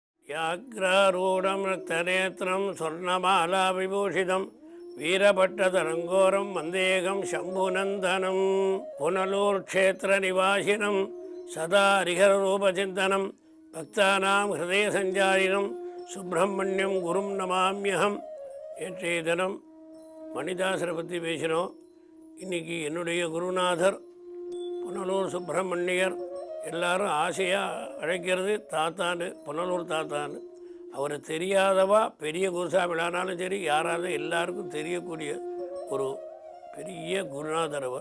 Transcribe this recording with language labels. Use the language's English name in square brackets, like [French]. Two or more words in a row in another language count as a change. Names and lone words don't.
[Sanskrit] व्याघ्रारूढं रक्तनेत्रं स्वर्णमाला विभूषितं वीरभट्टतरङ्गोरं वन्देहं शम्भुनन्दनं पुनलूर्क्षेत्रनिवासिनं सदा हरिहररूपचिन्तनं भक्तानां हृदयसञ्चारिणं सुब्रह्मण्यं गुरुं नमाम्यहम्. [Tamil] நேற்றைய தினம் மணிதாசரை பற்றி பேசினோம். இன்றைக்கி என்னுடைய குருநாதர் புனலூர் சுப்பிரமணியர். எல்லாரும் ஆசையாக அழைக்கிறது தாத்தான்னு, புனலூர் தாத்தான்னு. அவர் தெரியாதவா பெரிய குருசாமிலானாலும் சரி, யாராவது எல்லாருக்கும் தெரியக்கூடிய ஒரு பெரிய குருநாதர் அவர்.